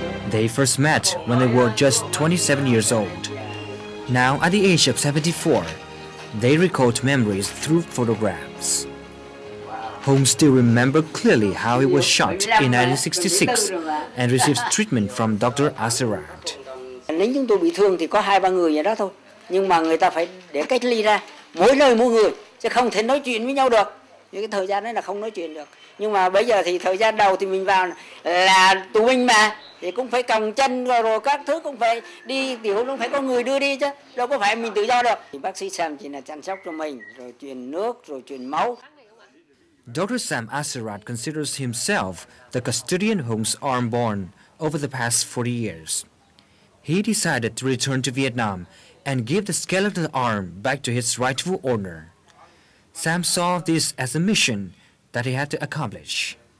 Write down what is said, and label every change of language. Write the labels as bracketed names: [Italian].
[English] They first met when they were just 27 years old. Now, at the age of 74, they recalled memories through photographs. Hùng still remembered clearly how he was shot in 1966 and received treatment from Dr. Axelrad. [Vietnamese] Lính chúng tôi bị thương thì có 2-3 người vậy đó thôi. Nhưng mà người ta phải để cách ly ra, mỗi nơi mỗi người, chứ không thể nói chuyện với nhau được. Cái thời gian đấy là không nói chuyện được. Nhưng mà bây giờ thì thời gian đầu thì mình vào là tù binh mà, thì cũng phải còng chân rồi các thứ cũng phải đi, tiểu cũng phải có người đưa đi chứ, đâu có phải mình tự do được. Thì bác sĩ Sam chỉ là chăm sóc cho mình, rồi truyền nước, rồi truyền máu. [English] Dr. Sam Axelrad considers himself the custodian Hung's arm born over the past 40 years. He decided to return to Vietnam and give the skeletal arm back to its rightful owner. Sam saw this as a mission that he had to accomplish.